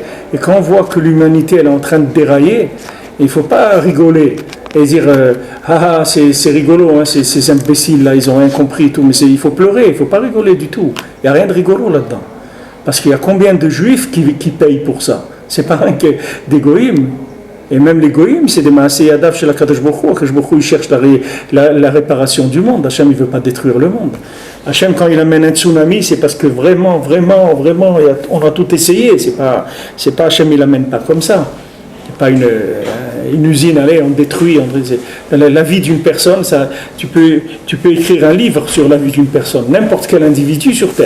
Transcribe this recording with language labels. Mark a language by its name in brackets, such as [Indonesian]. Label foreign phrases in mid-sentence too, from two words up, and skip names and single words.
[French] Et quand on voit que l'humanité elle est en train de dérailler, il ne faut pas rigoler et dire c'est rigolo, hein, ces imbéciles-là, ils n'ont rien compris et tout, mais il faut pleurer, il ne faut pas rigoler du tout. Il n'y a rien de rigolo là-dedans. Parce qu'il y a combien de juifs qui payent pour ça? C'est pas rien que des goïms. Et même les goïms, c'est des [Hebrew] מעשה ידיו [French] chez la [Hebrew] קדוש ברוך הוא. [French] Kadosh Baruch Hu, il cherche la réparation du monde. Hachem, il ne veut pas détruire le monde. Hachem, quand il amène un tsunami, c'est parce que vraiment, on a tout essayé. C'est pas Hachem, il l'amène pas comme ça. C'est pas une usine, allez, on détruit. La vie d'une personne, ça, tu peux écrire un livre sur la vie d'une personne, n'importe quel individu sur Terre.